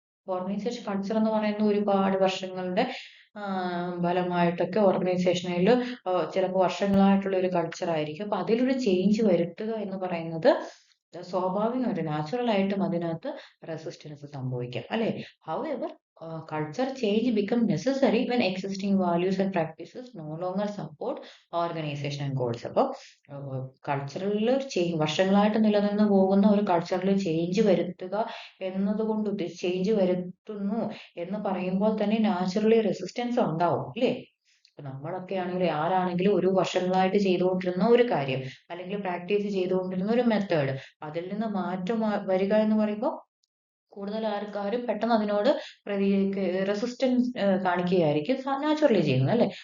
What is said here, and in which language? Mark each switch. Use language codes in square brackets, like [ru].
[ml] Organisation culture എന്ന് പറയുന്നത് ഒരുപാട് വർഷങ്ങളുടെ ഫലമായിട്ടൊക്കെ ഓർഗനൈസേഷനിൽ ചിലപ്പോൾ വർഷങ്ങളായിട്ടുള്ള ഒരു കൾച്ചർ ആയിരിക്കും. അപ്പൊ അതിലൊരു ചേഞ്ച് വരുത്തുക എന്ന് പറയുന്നത് സ്വാഭാവികമായിട്ട് നാച്ചുറൽ ആയിട്ടും അതിനകത്ത് റെസിസ്റ്റൻസ് സംഭവിക്കാം, അല്ലെ? [en] However culture change become necessary when existing values and practices no longer support organizational goals. [ml] അപ്പോൾ കൾച്ചറൽ ചേഞ്ച്, വർഷങ്ങളായിട്ട് നിലനിന്ന് പോകുന്ന ഒരു കൾച്ചറൽ ചേഞ്ച് വരുത്തുക എന്നതുകൊണ്ട് ചേഞ്ച് വരുത്തുന്നു എന്ന് പറയുമ്പോൾ തന്നെ നാച്ചുറലി റെസിസ്റ്റൻസ് ഉണ്ടാവും, അല്ലേ? നമ്മളൊക്കെ ആണെങ്കിൽ ആരാണെങ്കിലും ഒരു വർഷങ്ങളായിട്ട് ചെയ്തുകൊണ്ടിരുന്ന ഒരു കാര്യം, അല്ലെങ്കിൽ പ്രാക്ടീസ് ചെയ്തുകൊണ്ടിരുന്ന ഒരു മെത്തേഡ്, അതിൽ നിന്ന് മാറ്റം വരിക എന്ന് പറയുമ്പോൾ കൂടുതൽ ആൾക്കാരും പെട്ടെന്ന് അതിനോട് റെസിസ്റ്റൻസ് കാണിക്കുകയായിരിക്കും നാച്ചുറലി ചെയ്യുന്നത്, അല്ലെ?